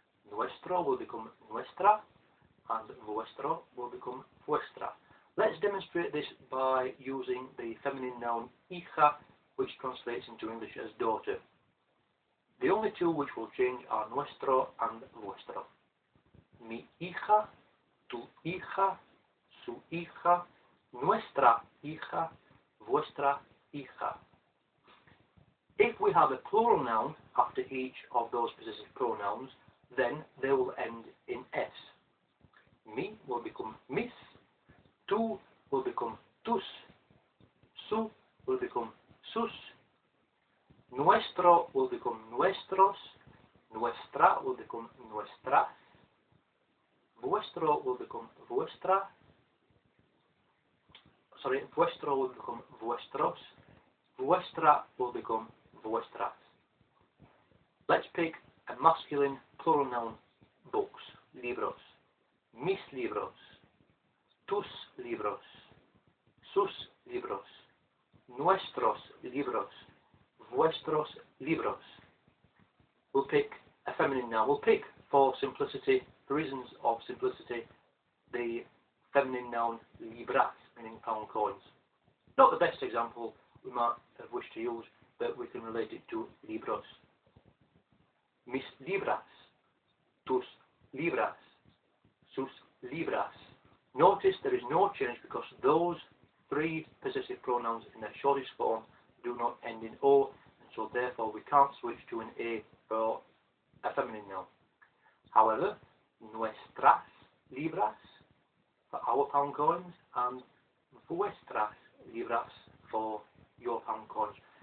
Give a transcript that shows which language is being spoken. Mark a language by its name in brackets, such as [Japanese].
[English] Nuestro will become nuestra, and vuestro will become vuestra. Let's demonstrate this by using the feminine noun hija, which translates into English as daughter. The only two which will change are nuestro and vuestro. [Spanish] Mi hija, tu hija, su hija, nuestra hija, vuestra hija. [English] If we have a plural noun after each of those possessive pronouns, then they will end in S. Mi will become mis, tu will become tus, su will become sus, nuestro will become nuestros, nuestra will become nuestras, vuestro will become vuestra, vuestro will become vuestros, vuestra will become vuestras. Let's pick a masculine plural noun, books, libros. [Spanish] Mis libros, tus libros, sus libros, nuestros libros, vuestros libros. [English] We'll pick a feminine noun. We'll pick, for simplicity, for reasons of simplicity, the feminine noun libras, meaning pound coins. Not the best example we might have wished to use, but we can relate it to libros. [Spanish] Mis libras, tus libras, sus libras. [English] Notice there is no change because those three possessive pronouns in their shortest form do not end in O, and so therefore we can't switch to an A for a feminine noun. However, nuestras libras for our pound coins and vuestras libras for your pound coins.